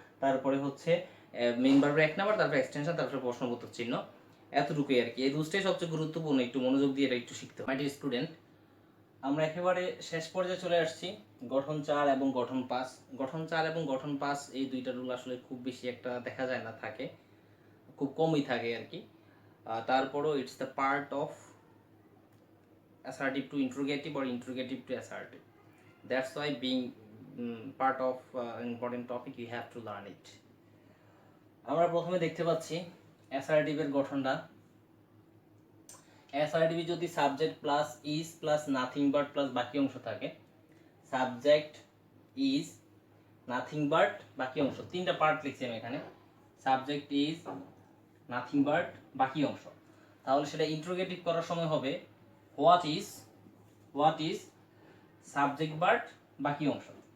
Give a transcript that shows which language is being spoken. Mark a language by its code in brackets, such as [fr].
[bn] তারপরে হচ্ছে মেইন ভার্বের 1 নাম্বার, তারপরে এক্সটেনশন, তারপরে প্রশ্নবোধক চিহ্ন। এতটুকুই আর কি। এই রুলসটাই সবচেয়ে গুরুত্বপূর্ণ, একটু মনোযোগ দিয়ে এটা একটু শিখতে হবে। [en] my dear student, [bn] আমরা একেবারে শেষ পর্যায়ে চলে আসছি। গঠন 4 এবং গঠন 5। গঠন 4 এবং গঠন 5 এই দুইটা রুল আসলে খুব বেশি একটা দেখা যায় না, থাকে খুব কমই থাকে আর কি। [en] তারপরও it's the part of assertive to interrogative or interrogative to assertive. That's why being part of an important topic you have to learn it. [bn] আমরা প্রথমে দেখতে পাচ্ছি assertive এর গঠনটা। assertive যদি subject plus is plus nothing but plus বাকি অংশ থাকে, সাবজেক্ট ইজ নাথিং বাট বাকি অংশ, তিনটা পার্ট লিখছি আমি এখানে, সাবজেক্ট ইজ নাথিং বাট বাকি অংশ, তাহলে সেটা ইন্টারোগেটিভ করার সময় হবে হোয়াট ইজ সাবজেক্ট বাট বাকি অংশ।